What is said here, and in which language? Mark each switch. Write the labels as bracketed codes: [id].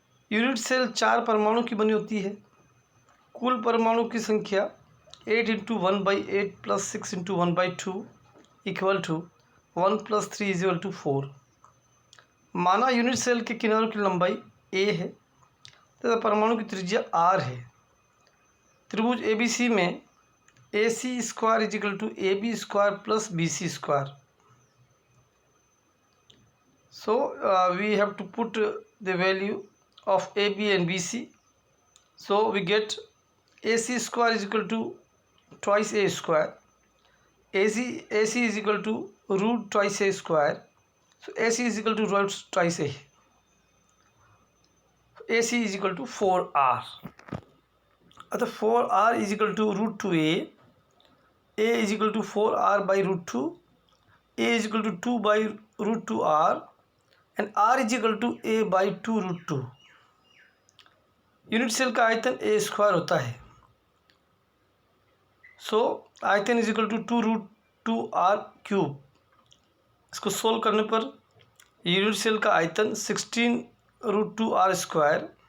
[hi] Unit cell 4 परमाणु की बनी होती है। कुल परमाणु की संख्या 8 into 1/8 plus 6 into 1/2 equal to 1 + 3 equal to 4। माना यूनिट सेल के किनारों की लंबाई a है तथा परमाणु की त्रिज्या r है। त्रिभुज ABC में AC² = AB² + BC²। [en] So we have to put the value of AB and BC. So we get AC² = twice A². AC is equal to root twice A². So AC is equal to root twice A. AC is equal to 4R. अतः 4R is equal to root 2A. A is equal to 4R by root 2. A is equal to 2 by root 2R. And R is equal to A by 2 root 2. [hi] Unit cell का आयतन A² होता है। [en] So आयतन is equal to 2 root 2R³। [hi] इसको solve करने per unit cell का आयतन 16 root 2R²।